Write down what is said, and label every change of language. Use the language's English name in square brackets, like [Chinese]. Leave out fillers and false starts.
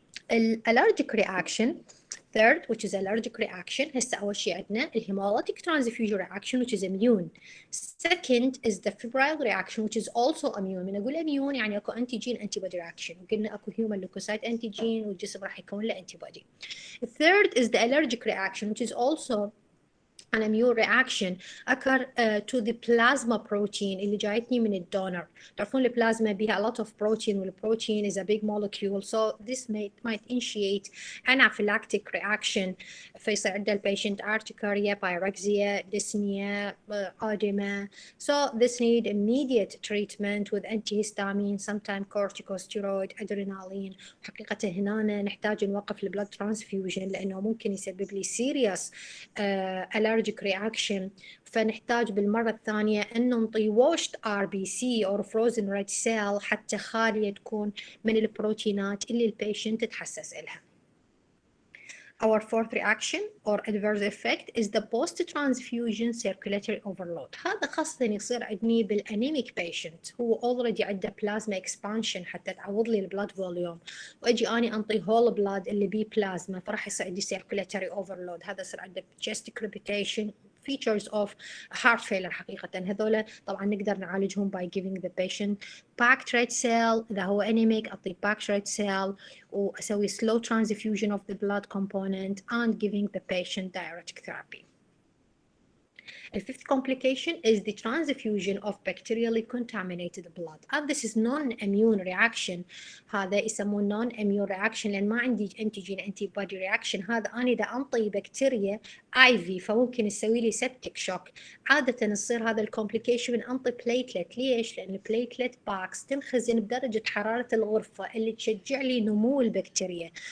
[English] Allergic reaction third, which is allergic reaction. [Arabic] هسه أول شيء عندنا [English] hemolytic transfusion reaction which is immune. Second is the febrile reaction which is also immune. [Arabic] من أقول immune يعني أكو [English] antigen antibody reaction، [Arabic] وقلنا أكو [English] human leukocyte antigen [Arabic] والجسم راح يكون له antibody. [English] Third is the allergic reaction which is also an immune reaction occur to the plasma protein [Arabic] اللي جايتني من الدونر. تعرفون البلازما بها [English] a lot of protein والprotein is a big molecule, so this might initiate anaphylactic reaction. [Arabic] فيصير عند البيشنت [English] urticaria, pyrexia, dyspnea, edema. So this need immediate treatment with antihistamine, sometimes corticosteroid, adrenaline. [Arabic] حقيقة هنا نحتاج نوقف البلد transfusion لأنه ممكن يسبب لي [English] serious allergic reaction، [Arabic] فنحتاج بالمرة الثانية أن نعطي [English] washed RBC or frozen red cell [Arabic] حتى خالية تكون من البروتينات اللي البيشنت تتحسس إلها. [English] Our fourth reaction or adverse effect is the post-transfusion circulatory overload. [Arabic] هذا خاصة يصير عندني بالانيميك patient هو [English] already [Arabic] عنده [English] plasma expansion [Arabic] حتى تعوض لي البلاد فوليوم، واجي اني انطي [English] whole blood [Arabic] اللي بيه بلازما، فراح يصير عندي [English] circulatory overload. هذا يصير عنده chest crepitation, features of heart failure [Arabic] حقيقة. هذول طبعا نقدر نعالجهم [English] by giving the patient packed red cell. [Arabic] إذا هو [English] anemic [Arabic] أعطي [English] packed red cell [Arabic] وأسوي [English] slow transfusion of the blood component and giving the patient diuretic therapy. The fifth complication is the transfusion of bacterially contaminated blood. And this is non-immune reaction. [Arabic] هذا يسموه [English] non-immune reaction [Arabic] لأن ما عندي [English] antigen antibody reaction. [Arabic] هذا أنا إذا أنطي بكتيريا IV فممكن يسوي لي [English] septic shock. [Arabic] عادة يصير هذا الكومبليكيشن من أنطي بليتلت. ليش؟ لأن البليتلت باكس تنخزن بدرجة حرارة الغرفة اللي تشجع لي نمو البكتيريا.